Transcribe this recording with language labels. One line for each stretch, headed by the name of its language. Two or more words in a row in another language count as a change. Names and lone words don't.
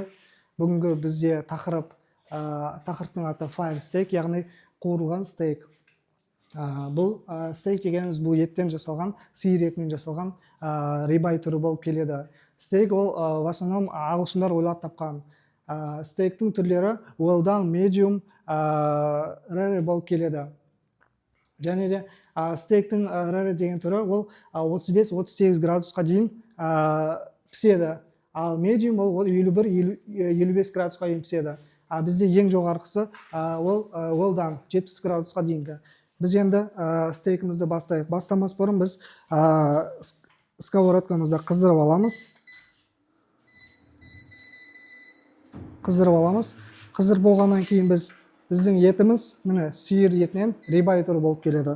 Kazakh: Бүгінгі бізде тақырыптың аты
English: fire steak,
Kazakh: яғни қуырылған стейк. Бұл стейк дегеніміз бұл еттен жасалған, сиыр етінен жасалған рибай түрі болып келеді. Стейк ол
Russian: в основном
Kazakh: ағылшындар ойлап тапқан. Стейктің түрлері
English: well done, medium, rare
Kazakh: болып келеді. Және де стейктің rare деген түрі ол 35-38 градусқа дейін піседі. Ал медиум ол 51-55 градусқа дейін піседі. Бізде ең жоғарғысы ол
English: well done
Kazakh: 70 градусқа дейінгі. Біз енді стейкімізді бастайық. Бастамас бұрын біз сковородкамызды қыздырып аламыз. Қыздырып болғаннан кейін біздің етіміз міне сиыр етінен рибай түрі болып келеді.